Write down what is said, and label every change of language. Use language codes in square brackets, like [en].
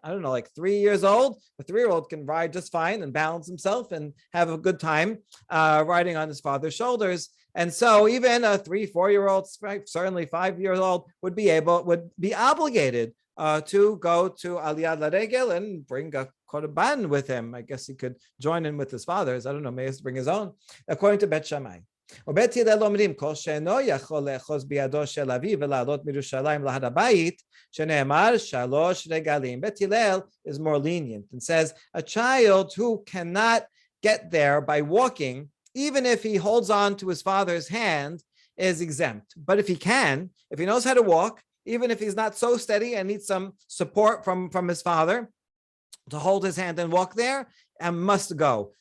[en] I don't know, like 3 years old. A 3-year-old can ride just fine and balance himself and have a good time riding on his father's shoulders. And so even a 3-4-year-old, certainly 5-year-old would be obligated to go to Aliyad Laregel and bring a korban with him. I guess he could join in with his father's. I don't know, maybe bring his own, according to Bet Shammai. [he] ובית הלל אומרים, כל שאינו יכול לאחוז בידו של אביו ולעלות מירושלים להר הבית, שנאמר 3 רגלים. [en] Bet Hillel is more lenient and says a child who cannot get there by walking, even if he holds on to his father's hand, is exempt. But if he knows how to walk, even if he's not so steady and needs some support from his father to hold his hand and walk there, and must go.